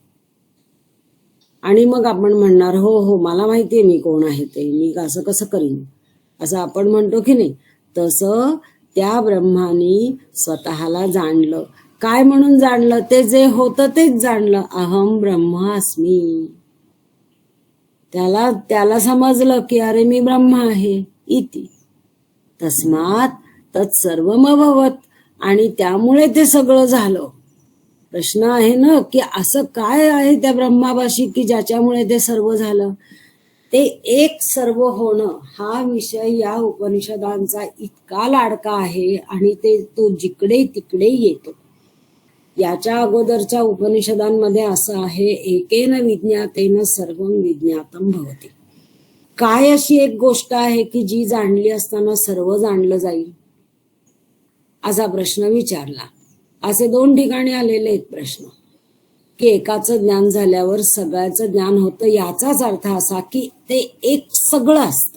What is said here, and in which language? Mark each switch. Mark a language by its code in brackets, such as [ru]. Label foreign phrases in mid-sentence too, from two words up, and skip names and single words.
[mr] आणि मग आपण म्हणणार हो हो मला माहितीये मी कोण आहे ते, मी असं कसं करीन, असं आपण म्हणतो की नाही. तसं त्या ब्रह्मानी स्वतःला जाणलं. काय म्हणून जाणलं? ते जे होतं तेच जाणलं. [sa] अहम ब्रह्मास्मी. [mr] त्याला समजलं की अरे मी ब्रह्म आहे इति. [sa] तस्मात तत्सर्वमभवत. [mr] आणि त्यामुळे ते सगळं झालं. प्रश्न आहे ना की असं काय आहे त्या ब्रह्मापाशी की ज्याच्यामुळे ते सर्व झालं? ते एक सर्व होणं हा विषय या उपनिषदांचा इतका लाडका आहे आणि तो जिकडे तिकडे येतो. याच्या अगोदरच्या उपनिषदांमध्ये असं आहे, [sa] एकेन विज्ञातेन सर्वं विज्ञातम भवति. [mr] काय अशी एक गोष्ट आहे की जी जाणली असताना सर्व जाणलं जाईल, असा प्रश्न विचारला. असे 2 ठिकाणी आलेले आहेत प्रश्न की एकाचं ज्ञान झाल्यावर सगळ्याचं ज्ञान होतं, याचाच अर्थ असा की ते एक सगळं असतं.